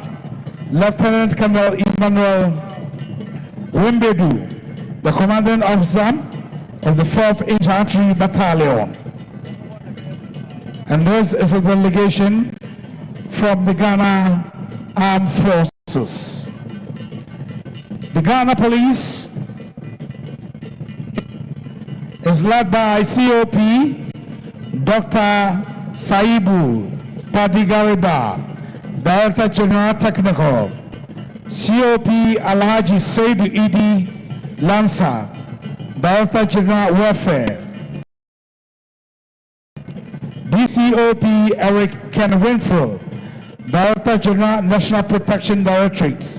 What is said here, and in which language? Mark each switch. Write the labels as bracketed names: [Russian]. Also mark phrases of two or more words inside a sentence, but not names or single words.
[English] Lieutenant Colonel Emmanuel Wimbedu, the Commanding Officer of the 4th Infantry Battalion. And this is a delegation from the Ghana Armed Forces. The Ghana Police is led by COP Dr. Saibu Padigariba, Director General Technical. COP Alhaji Saidu Idi Lansa, Director General Welfare. DCOP Eric Ken Winfield, Director General National Protection Directorates.